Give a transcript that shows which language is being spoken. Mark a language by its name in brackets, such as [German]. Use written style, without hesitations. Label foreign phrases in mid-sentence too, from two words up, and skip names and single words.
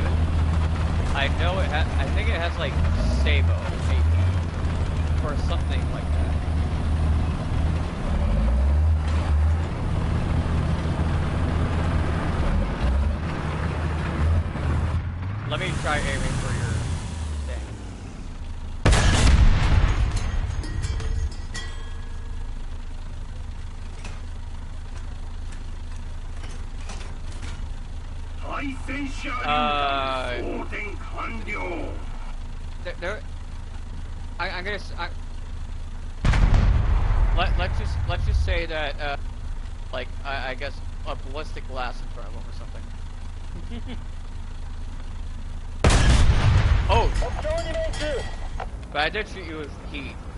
[English] I know I think it has like Sabo maybe or something like that. Let me try aiming for your thing. [Japanese] 対戦車榴弾装填完了 [English] I'm gonna. Let's just say that like I guess a ballistic glass in front of him or something. Oh, but I did shoot you with heat.